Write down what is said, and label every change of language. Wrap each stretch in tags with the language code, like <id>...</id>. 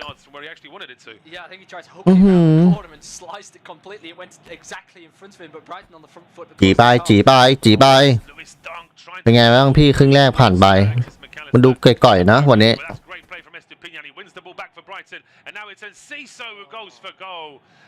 <en>Yeah, I think he tried to hook it around the corner and sliced it completely. It went exactly in front of him, but Brighton on the front foot.</en> <th>จีไปเป็นไงบ้างพี่ครึ่งแรกผ่านไปมันดูก่อยๆนะวันนี้</th> <en>He wins the ball back for Brighton, and now it's Enciso who goes for goal.</en>